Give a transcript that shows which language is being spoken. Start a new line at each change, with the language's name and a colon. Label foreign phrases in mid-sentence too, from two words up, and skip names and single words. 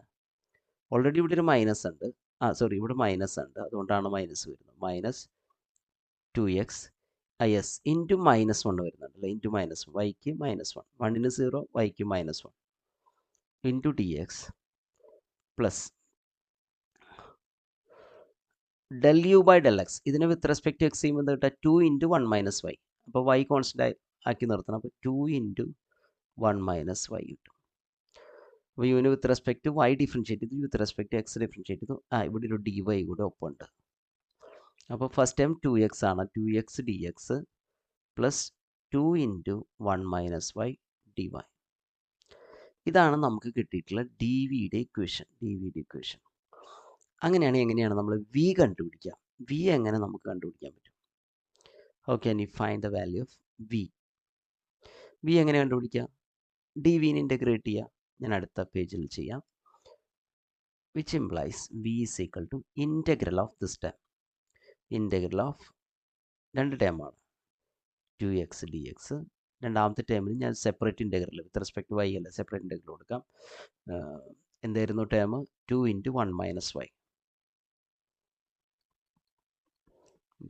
Malayalam: ഓൾറെഡി ഇവിടെ ഒരു മൈനസ് ഉണ്ട്, സോറി ഇവിടെ മൈനസ് ഉണ്ട്, അതുകൊണ്ടാണ് മൈനസ് വരുന്നത്.
English: -2x yes into -1 വരുന്നുണ്ടല്ലോ, ഇൻറ്റു -1 വൈക്ക് -1, 1ന് 0 വൈക്ക് -1 ഇൻറ്റു dx പ്ലസ് del u by del x.
Malayalam: ഇതിനെ
English: with respect x
Malayalam: ചെയ്യുമ്പോൾ എന്താ കിട്ടുക,
English: 2 into 1 minus y.
Malayalam: അപ്പോൾ
English: y constant
Malayalam: ആക്കി നിർത്തണം. അപ്പോൾ
English: 2 into 1 minus y
Malayalam: കിട്ടും. അപ്പോൾ യുവിന്
English: with respect y differentiate
Malayalam: ചെയ്തു,
English: with respect x differentiate
Malayalam: ചെയ്തു. ഇവിടെ ഒരു ഡി വൈ കൂടെ ഒപ്പമുണ്ട്. അപ്പോൾ
English: first time
Malayalam: 2x ആണ്,
English: 2x dx plus 2 into 1 minus y dy.
Malayalam: ഇതാണ് നമുക്ക് കിട്ടിയിട്ടുള്ള ഡി വിയുടെ ഇക്വേഷൻ. അങ്ങനെയാണെങ്കിൽ എങ്ങനെയാണ് നമ്മൾ വി കണ്ടുപിടിക്കുക? വി എങ്ങനെ നമുക്ക് കണ്ടുപിടിക്കാൻ പറ്റും?
English: How can you find the value of v?
Malayalam: വി എങ്ങനെ കണ്ടുപിടിക്കുക? ഡി വിനെ ഇൻ്റഗ്രേറ്റ് ചെയ്യുക. ഞാൻ അടുത്ത പേജിൽ ചെയ്യാം.
English: which implies v is equal to integral of this term. integral of
Malayalam: രണ്ട് ടേമാണ്, 2x dx. രണ്ടാമത്തെ ടേമിന് ഞാൻ
English: separate integral with respect y
Malayalam: അല്ല,
English: separate integral
Malayalam: കൊടുക്കാം. എന്തായിരുന്നു ടേം? 2 × 1 - y dy.